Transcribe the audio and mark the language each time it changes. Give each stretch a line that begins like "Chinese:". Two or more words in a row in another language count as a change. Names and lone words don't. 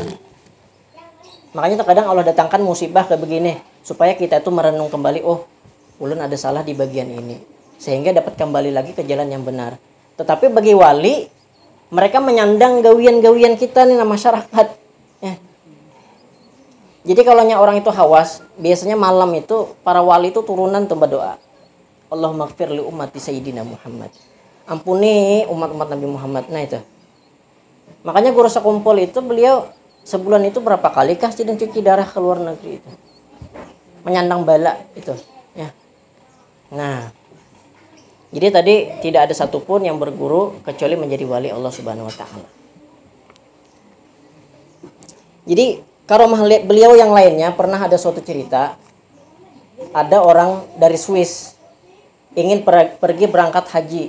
Indonesian: Makanya terkadang Allah datangkan musibah kayak begini supaya kita itu merenung kembali, oh, ulun ada salah di bagian ini, sehingga dapat kembali lagi ke jalan yang benar. Tetapi bagi wali, mereka menyandang gawian-gawian kita nih masyarakat ya. Jadi kalau orang itu hawas, biasanya malam itu para wali itu turunan tuh berdoa,
Arabic: Allahumma gfir li ummati Sayyidina Muhammad,
Indonesian: ampuni umat-umat Nabi Muhammad. Nah itu, makanya guru sekumpul itu beliau sebulan itu berapa kali kah sidin cuci darah ke luar negeri itu, menyandang bala itu ya. Nah, jadi tadi tidak ada satupun yang berguru kecuali menjadi wali Allah
Arabic: Subhanahu wa taala.
Indonesian: Jadi karomah beliau yang lainnya, pernah ada suatu cerita, ada orang dari Swiss ingin pergi berangkat haji.